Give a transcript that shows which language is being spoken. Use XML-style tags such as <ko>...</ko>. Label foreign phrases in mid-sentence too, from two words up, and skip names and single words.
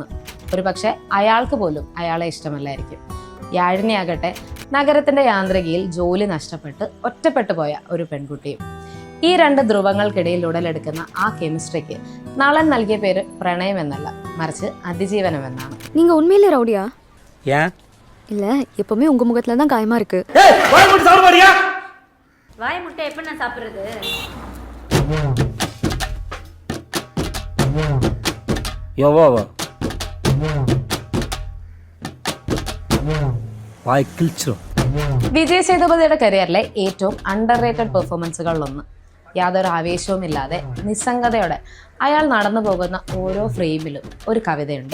<ml>ഒരു പക്ഷെ അയാൾക്ക് പോലും അയാളെ ഇഷ്ടമല്ലായിരിക്കും. യാഴിനിയാകട്ടെ നഗരത്തിന്റെ യാന്ത്രികയിൽ ജോലി നഷ്ടപ്പെട്ട് ഒറ്റപ്പെട്ടു പോയ ഒരു പെൺകുട്ടിയും. ഈ രണ്ട് ധ്രുവങ്ങൾക്കിടയിൽ ഉടലെടുക്കുന്ന ആ കെമിസ്ട്രിക്ക് നളൻ നൽകിയ പേര് പ്രണയം എന്നല്ല, മറിച്ച് അതിജീവനം എന്നാണ്.</ml> <ta>நீங்க உண்மையிலே ரவுடியா? ஏன் இல்ல, எப்பவுமே உங்க முகத்துல தான் காயமா இருக்கு. வாய் முட்டை எப்ப நான் சாப்பிடுறது? யோவாவா വായ് കിൽച്ചോ.</ta> <ml>വിജയ് സേതുപതിയുടെ കരിയറിലെ ഏറ്റവും</ml> <en>under rated</en> <ml>പെർഫോമൻസുകളിലൊന്ന്. യാതൊരു ആവേശവുമില്ലാതെ നിസ്സംഗതയോടെ അയാൾ നടന്നു പോകുന്ന ഓരോ ഫ്രെയിമിലും ഒരു കവിതയുണ്ട്.</ml>